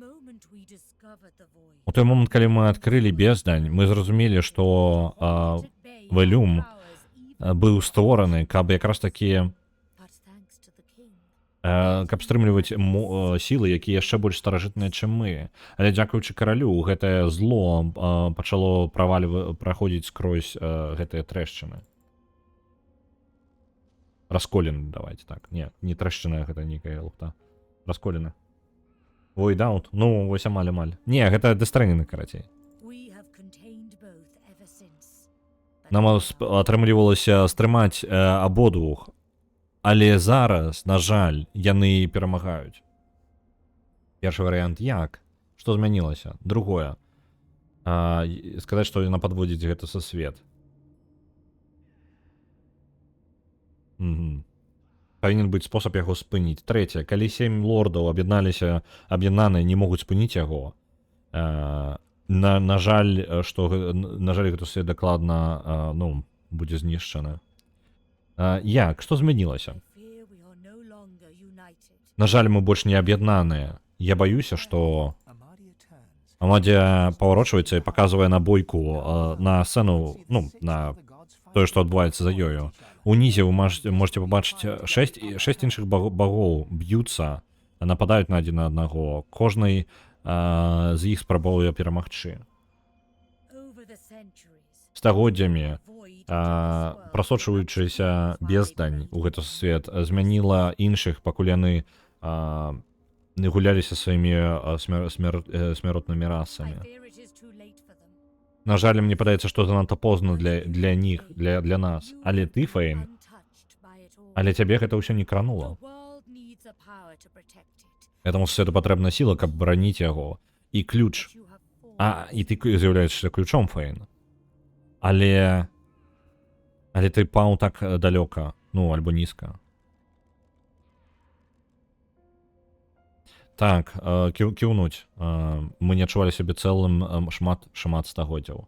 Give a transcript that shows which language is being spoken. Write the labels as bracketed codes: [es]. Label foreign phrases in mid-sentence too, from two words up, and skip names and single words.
[be] У той момант, калі мы адкрылі бездань, мы зразумелі, што вэлюм быў створаны, каб якраз такі каб стрымліваць сілы, якія яшчэ больш старажытныя, чым мы. Але дзякуючы каралю, гэтае зло пачало праходзіць скрозь гэтыя трэшчыны. Расколіны, давайте так. Не трэшчыны, гэта нейкая лухта. Расколіны. [en] Void out? [be] Вось амаль-амаль. Не, гэта дэстрэніны, карацей. Нам атрымлівалася стрымаць абодвух. Але зараз, на жаль, яны перамагаюць. Першы варыянт як? Што змянілася? Другое. Сказаць, што яна падводзіць гэта са свет. Павінен быць спосаб яго спыніць. Трэцяе, калі 7 лордаў аб'яднаныя не могуць спыніць яго, на жаль, гэта свет дакладна будзе знішчана. Як? Што змянілася? [en] Fear we are no longer united. [be] На жаль, мы больш не аб'яднаныя. Я баюся, што [en] Amadia turns. [be] Амадзя паварочваецца і паказвае на бойку на сцэну, на тое, што адбываецца за ёю. Унізе вы можете пабачыць 6 іншых багоў б'юцца, нападаюць на адзін на аднаго. Кожны з іх спрабуе перамагчы. [en] Over the centuries, [be] Стагоддзямі [en] void into this world [be] прасочваючыся бездань у гэты свет змяніла іншых, пакуль яны гуляліся сваімі смяротнымі [en] I [be] расамі. [en] fear it is too late for them. [be] На жаль, мне падаецца, што занадта позна для них, для нас. Але ты, Фейн, [en] Untouched by it all. [be] але цябе гэта ўсё не кранула. [en] The world needs a power to protect it. [be] Гэтаму свету патрэбна сіла, каб бараніць яго. І ключ. [en] You have fought. [be] І ты з'яўляешься ключом, Фейн. Але ты паў так далёка, альбо нізка. Так, кіўнуць. Мы не адчувалі сябе цэлым шмат стагоддзяў.